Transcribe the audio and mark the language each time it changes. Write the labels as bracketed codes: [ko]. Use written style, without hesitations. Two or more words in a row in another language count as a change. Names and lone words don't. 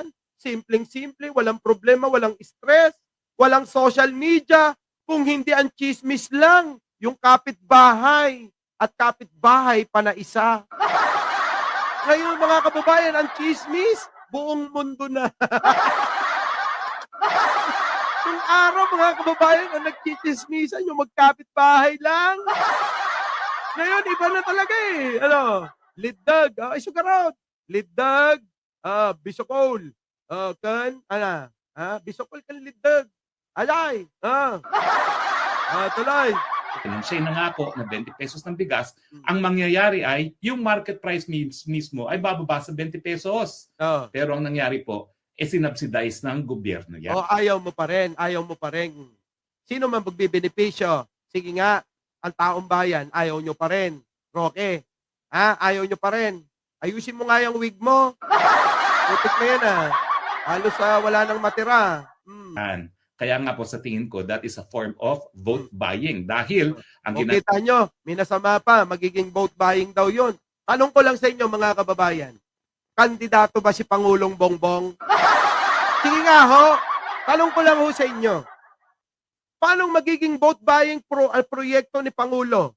[tl] Simpleng-simple, walang problema, walang stress, walang [en] social media, [tl] kung hindi ang chismis lang, yung kapitbahay at kapitbahay pa na isa. Ngayon mga kababayan, ang chismis, buong mundo na. Yung araw mga kababayan, ang nagchichismisan, yung magkapitbahay lang. Ngayon, iba na talaga eh. Liddag, sugarot. Liddag, bisokol. Bisokol kan liddag. Alay, tuloy. Nung siya nangako na 20 pesos ng bigas, ang mangyayari ay yung [en] market price [tl] mismo ay bababa sa 20 pesos. Pero ang nangyari po, sinubsidize ng gobyerno yan. Ayaw mo pa rin. Sino man magbibenepisyo? Sige nga, ang taong bayan, ayaw nyo pa rin. Roque, ayaw nyo pa rin. Ayusin mo nga yung wig mo. Putik na yan Halos wala nang matira. Kaya nga po sa tingin ko, [en] that is a form of vote buying. [tl] Dahil ang kita nyo, minasama pa, magiging [en] vote buying [tl] daw yun. Tanong ko lang sa inyo mga kababayan, kandidato ba si Pangulong Bongbong? Sige nga ho, tanong ko lang ho sa inyo, paano magiging [en] vote buying [tl] proyekto ni Pangulo?